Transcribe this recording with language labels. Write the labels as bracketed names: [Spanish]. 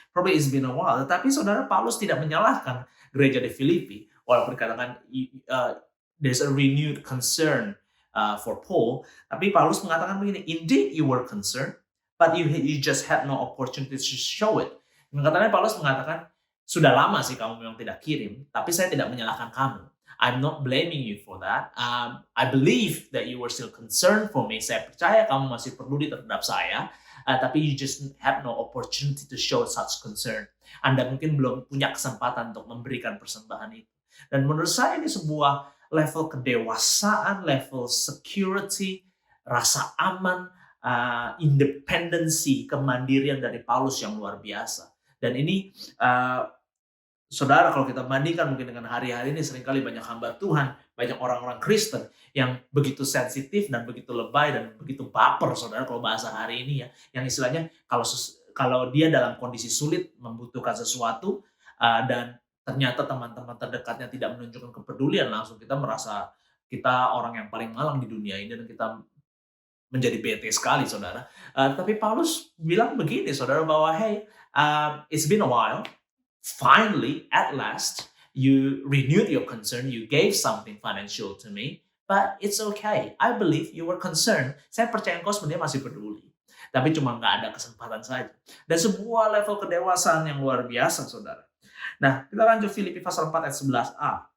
[English] Probably it's been a while. [Indonesian] Tetapi saudara, Paulus tidak menyalahkan gereja di Filipi walaupun dikatakan [English] there's a renewed concern for Paul. [Indonesian] Tapi Paulus mengatakan begini, [English] indeed you were concerned, but you just had no opportunity to show it. [Indonesian] Katanya Paulus mengatakan, sudah lama sih kamu memang tidak kirim, tapi saya tidak menyalahkan kamu. [English] I'm not blaming you for that. I believe that you were still concerned for me. [Indonesian] Saya percaya kamu masih peduli terhadap saya, tapi [English] you just have no opportunity to show such concern. [Indonesian] Anda mungkin belum punya kesempatan untuk memberikan persembahan itu. Dan menurut saya ini sebuah level kedewasaan, level security, rasa aman, independensi, kemandirian dari Paulus yang luar biasa. Dan ini saudara, kalau kita bandingkan mungkin dengan hari-hari ini, seringkali banyak hamba Tuhan banyak orang-orang Kristen yang begitu sensitif dan begitu lebay dan begitu baper, saudara, kalau bahasa hari ini ya, yang istilahnya kalau dia dalam kondisi sulit membutuhkan sesuatu dan ternyata teman-teman terdekatnya tidak menunjukkan kepedulian, langsung kita merasa kita orang yang paling malang di dunia ini dan kita menjadi bete sekali, saudara. Tapi Paulus bilang begini, saudara, bahwa [English] hey, it's been a while. Finally, at last, you renewed your concern. You gave something financial to me, but it's okay. I believe you were concerned. [Indonesian] Saya percaya engkau sebenarnya masih peduli, tapi cuma nggak ada kesempatan saja. Dan sebuah level kedewasaan yang luar biasa, saudara. Nah, kita lanjut Filipi pasal 4 ayat 11a.